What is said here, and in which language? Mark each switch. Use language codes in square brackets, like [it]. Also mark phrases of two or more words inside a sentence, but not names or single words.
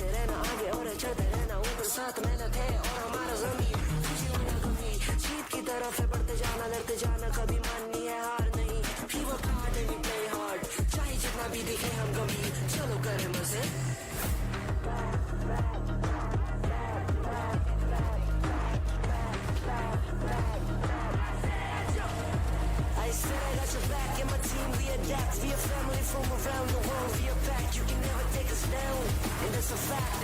[hi] रहना आगे और चढ़ते रहना ऊपर, साथ मेहनत है और हमारा जमीन, खुशी होना कभी, जीत की तरफ है बढ़ते जाना, लड़ते जाना, कभी माननी है हार नहीं, [en] we work hard and we play hard, [hi] चाहे जितना भी दिखे हम गंभीर, चलो करें मजे. [en] I said I got your back, and my team we adapt. We a family from around the world. We a pack, you can never take us down, and that's a fact.